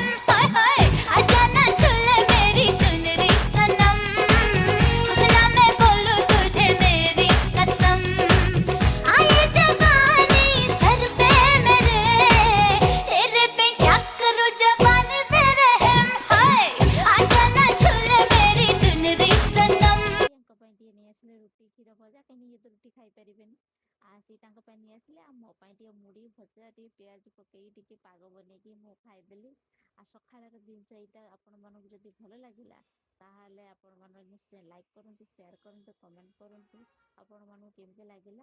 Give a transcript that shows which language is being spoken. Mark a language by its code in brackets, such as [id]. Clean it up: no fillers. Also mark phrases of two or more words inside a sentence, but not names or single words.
[hi] हाय हाय आजा ना छूले मेरी चुनरी सनम, कुछ ना मैं बोलूं तुझे मेरी कसम, आए जवानी सर पे मेरे, तेरे बिन क्या करूं जवानी पे रहम। हाय आजा ना छूले मेरी चुनरी सनम। [or] ଙ୍କ ପାଇଁ ଟିକେ ନେଇ ଆସିଲେ ରୁଟି କ୍ଷୀର ଭଜା, କାହିଁକି ଇଏ ତ ରୁଟି ଖାଇପାରିବେନି। ସେ ତାଙ୍କ ପାଇଁ ନେଇ ଆସିଲେ, ଆଉ ମୋ ପାଇଁ ଟିକେ ମୁଢ଼ି ଭଜା ଟିକେ ପିଆଜ ପକେଇକି ଟିକେ ପାଗ ବନେଇକି ମୁଁ ଖାଇଦେଲି। ଆଉ ସକାଳର ଜିନିଷ ଏଇଟା ଆପଣମାନଙ୍କୁ ଯଦି ଭଲ ଲାଗିଲା ତାହେଲେ ଆପଣମାନେ ନିଶ୍ଚୟ ଲାଇକ୍ କରନ୍ତୁ, ସେୟାର କରନ୍ତୁ, କମେଣ୍ଟ କରନ୍ତୁ ଆପଣମାନଙ୍କୁ କେମିତି ଲାଗିଲା।